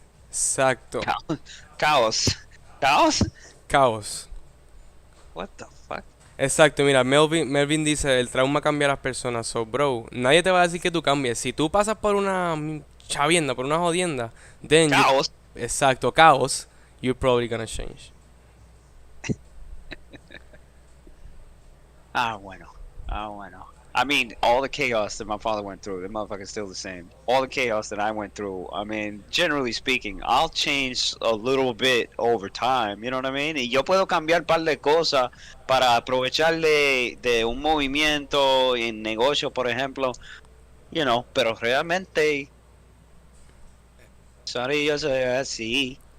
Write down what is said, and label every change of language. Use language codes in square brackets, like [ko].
[es] Exacto. Caos. Caos. Caos. [en] What the fuck? [es] Exacto, mira, Melvin dice, el trauma cambia a las personas. So, bro, nadie te va a decir que tú cambies. Si tú pasas por una chavienda, por una jodienda, then you... Caos. [en] Exacto, caos, you're probably gonna change. [es] Ah, bueno. Ah, bueno. [en] I mean, all the chaos that my father went through, the motherfucker's still the same. All the chaos that I went through, I mean, generally speaking, I'll change a little bit over time, you know what I mean? [es] Y yo puedo cambiar un par de cosas para aprovechar de un movimiento en negocio, por ejemplo, pero realmente, sorry, yo soy así.